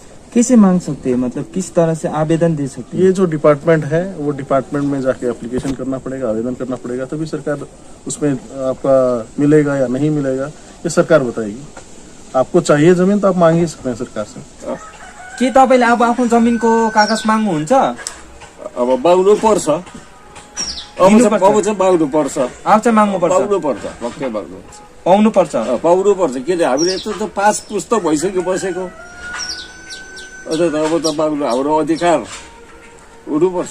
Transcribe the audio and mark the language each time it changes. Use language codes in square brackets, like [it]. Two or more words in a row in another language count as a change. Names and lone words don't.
[hi] कैसे मांग सकते हैं, मतलब किस तरह से आवेदन दे सकते हैं? ये जो डिपार्टमेंट है वो डिपार्टमेंट में जाके एप्लीकेशन करना पड़ेगा, आवेदन करना पड़ेगा, तभी सरकार उसमें आपका मिलेगा या नहीं मिलेगा ये सरकार बताएगी। आपको चाहिए जमीन तो आप मांग ही सकते हैं सरकार से। [ne] के तपाईले अब आफ्नो जमिनको कागज माग्नुहुन्छ? अब बाउनु पर्छ, अब चाहिँ बाउनु पर्छ, अब चाहिँ माग्नु पर्छ, पाउनु पर्छ, पक्कै पाउनु पर्छ, पाउनु पर्छ, पाउनु पर्छ। किन हामीले यत्रो त 5 पुस्तक भइसक्यो बसेको, अब त बाउनु हाम्रो अधिकार हुनुपर्छ,